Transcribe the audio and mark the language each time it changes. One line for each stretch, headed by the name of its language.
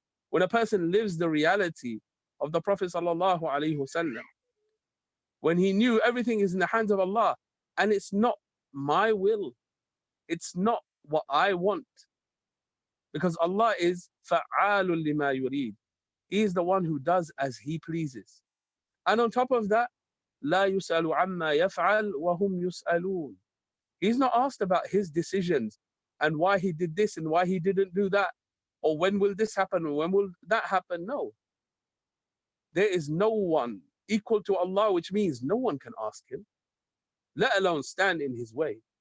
English: When a person lives the reality of the Prophet sallallahu alaihi wasallam, when he knew everything is in the hands of Allah, and it's not my will, it's not what I want, because Allah is
Arabic: fa'alun lima yurid.
English: He is the one who does as he pleases. And on top of that,
Arabic: لا يسأل عما يفعل وهم يسألون.
English: He's not asked about his decisions and why he did this and why he didn't do that, or when will this happen or when will that happen. No. There is no one equal to Allah, which means no one can ask him, let alone stand in his way.